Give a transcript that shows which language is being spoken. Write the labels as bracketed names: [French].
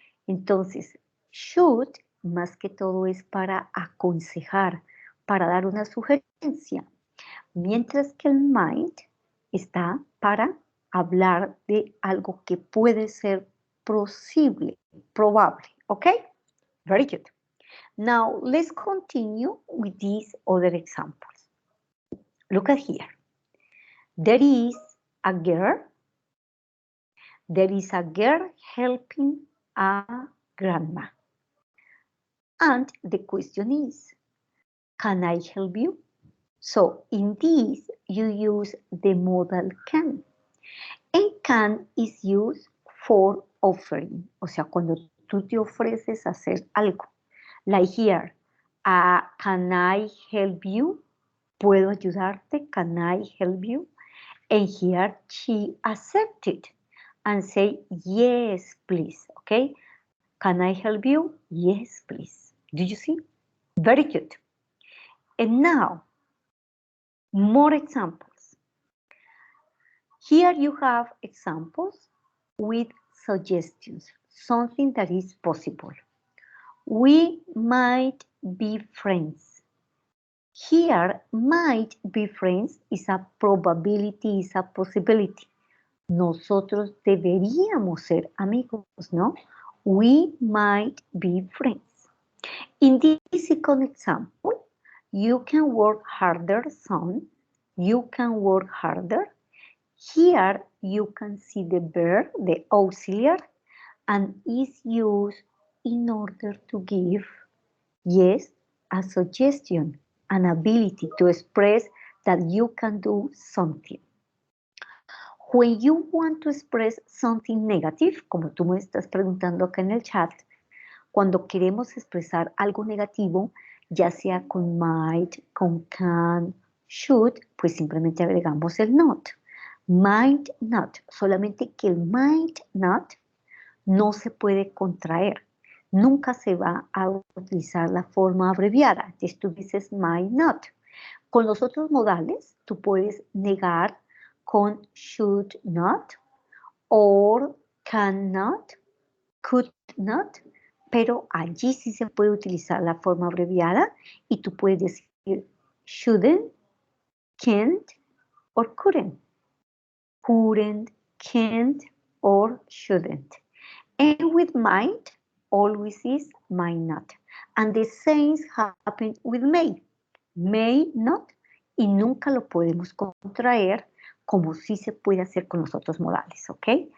[Spanish] Entonces, should más que todo es para aconsejar, para dar una sugerencia, mientras que el might está para hablar de algo que puede ser posible, probable, ¿ok? [English] Very good. Now, let's continue with these other examples. Look at here. There is a girl. There is a girl helping a grandma. And the question is, can I help you? So in this, you use the modal can. And can is used for offering. [Spanish] O sea, cuando tú te ofreces a hacer algo. [English] Like here, can I help you? [Spanish] ¿Puedo ayudarte? [English] Can I help you? And here she accepted and say, yes, please, okay? Can I help you? Yes, please. Do you see? Very good. And now, more examples. Here you have examples with suggestions, something that is possible. We might be friends. Here, might be friends is a probability, is a possibility. [Spanish] Nosotros deberíamos ser amigos, ¿no? [English] We might be friends. In this second example, you can work harder, son. You can work harder. Here, you can see the verb, the auxiliary, and is used in order to give, yes, a suggestion, an ability to express that you can do something. When you want to express something negative, [Spanish] como tú me estás preguntando acá en el chat, cuando queremos expresar algo negativo, ya sea con might, con can, should, pues simplemente agregamos el not. Might not, solamente que el might not no se puede contraer. Nunca se va a utilizar la forma abreviada. Entonces tú dices might not. Con los otros modales, tú puedes negar con should not, or cannot, could not, pero allí sí se puede utilizar la forma abreviada y tú puedes decir shouldn't, can't, or couldn't. [English] Couldn't, can't, or shouldn't. And with might, always is might not. And the same happen with may not, [Spanish] y nunca lo podemos contraer como sí se puede hacer con los otros modales, ¿ok?